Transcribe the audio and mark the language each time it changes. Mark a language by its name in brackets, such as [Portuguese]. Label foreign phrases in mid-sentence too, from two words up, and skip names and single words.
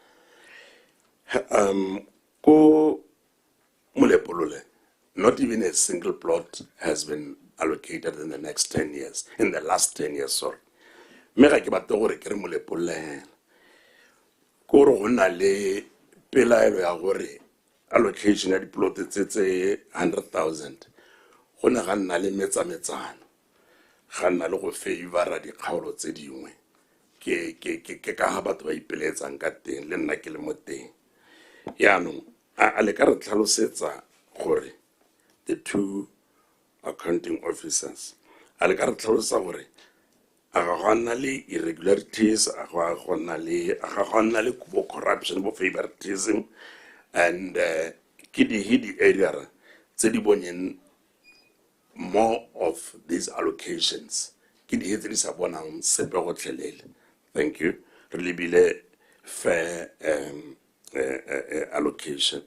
[Tswana] Ko Molepolole, [English] not even a single plot has been allocated in the last 10 years, sorry. [Tswana] Mega ke batla gore ke re Molepolole ko re go na le pelaelo ya gore allocation ya diplot tse 100,000 go ne ga nna le metsametsano ga nna le go favora dikgaolo tse dingwe ke ka ga batho ba ipeletsang ka teng le nna ke le mo teng yaanong a le ka re tlhalosetsa gore [English] the two accounting officers [Tswana] a le ka re tlhalosetsa gore a ga go nna le irregularities a ga go nna le corruption bo favoritism and ke di area tse di boneng [English] more of these allocations [Tswana] ke di tse di sa bonang sepe go tlhelele. [English] Thank you. [Tswana] Re lebile [English] fair allocation.